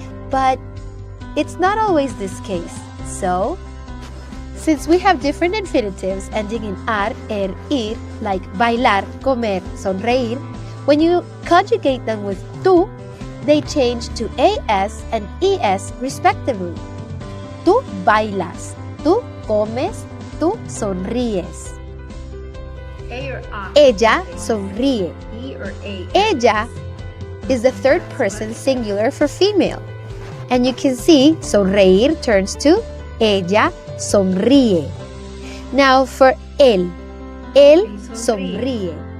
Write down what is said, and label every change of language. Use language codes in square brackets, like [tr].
[en] But it's not always this case. So, since we have different infinitives ending in ar, ir, like bailar, comer, sonreír, when you conjugate them with tú, they change to as and es respectively. [es] Tú bailas, tú comes, tú sonríes. [en] A or A? [es] Ella sonríe. [en] E or A? Ella is the third person singular for female. And you can see sonreír turns to [es] ella sonríe. [en] Now for [es] él sonríe.